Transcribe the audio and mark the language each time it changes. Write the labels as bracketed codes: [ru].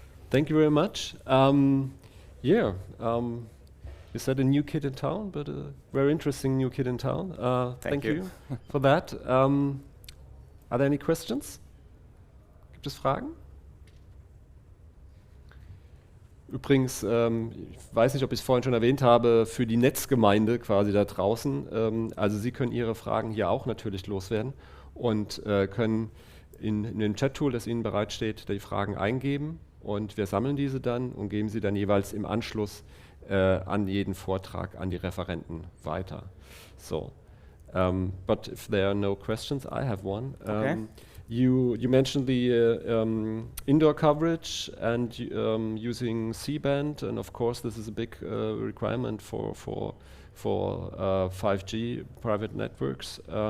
[en] Thank you very much. You said a new kid in town, but a very interesting new kid in town. Thank you for that. Are there any questions? [de] Gibt es Fragen? Übrigens, ich weiß nicht, ob ich es vorhin schon erwähnt habe, für die Netzgemeinde quasi da draußen. Also Sie können Ihre Fragen hier auch natürlich loswerden und können in dem Chat-Tool, das Ihnen bereitsteht, die Fragen eingeben. Und wir sammeln diese dann und geben sie dann jeweils im Anschluss an jeden Vortrag an die Referenten weiter. [en] So, but if there are no questions, I have one. Okay. You mentioned the indoor coverage and using C-band, and of course this is a big requirement for 5G private networks.